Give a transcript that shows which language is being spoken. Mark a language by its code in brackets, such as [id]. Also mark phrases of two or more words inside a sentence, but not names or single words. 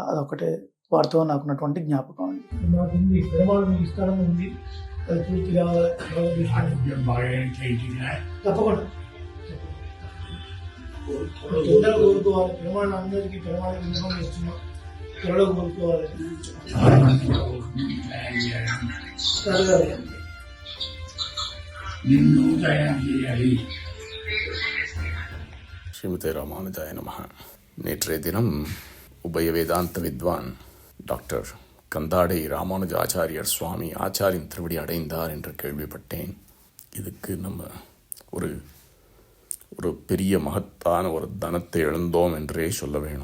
[te] ఇంకా అదొకటే వారితో నాకున్నటువంటి జ్ఞాపకం అండి. మాకుంది పెరమాళ్ మీ స్థలం ఉంది, అది పూర్తిగా తప్పకుండా తొందరగా కోరుకోవాలి. పెరమాళ్ అందరికీ పెరమాళ్ విన్నపం చేస్తున్నాం, త్వరలో కోరుకోవాలి. [sa] శ్రీమతే రామానుజాయ నమః. [ta] நேற்றைய தினம் உபய வேதாந்த வித்வான் டாக்டர் கந்தாடை ராமானுஜாச்சாரியர் சுவாமி ஆச்சாரியின் திருவடி அடைந்தார் என்று கேள்விப்பட்டேன். இதுக்கு நம்ம ஒரு ஒரு பெரிய மகத்தான ஒரு தனத்தை இழந்தோம் என்றே சொல்ல வேணும்.